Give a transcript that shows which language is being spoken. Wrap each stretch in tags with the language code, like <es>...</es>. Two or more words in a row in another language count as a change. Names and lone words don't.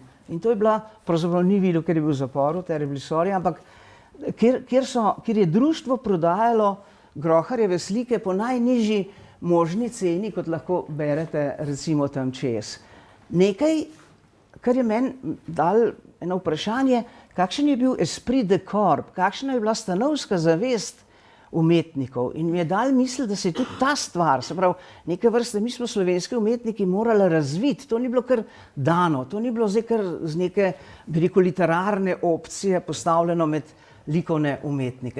<sl>In to je bila, pravzaprav ni videl, ker je bil v zaporu, ampak kjer je društvo prodajalo Groharjeve slike po najnižji možni ceni, kot lahko berete recimo tam čez. nekaj, kar je meni dal eno vprašanje, kakšen je bil</sl> <fr>esprit de corps,</fr> <sl>kakšna je bila stanovska zavest umetnikov. In mi je dal misli, da se je tudi ta stvar, se pravi, neke vrste, mi smo slovenski umetniki morali razviti, to ni bilo kar dano, to ni bilo zdaj kar z neke, bi rekel, literarne opcije postavljeno med likovne umetnike.</sl>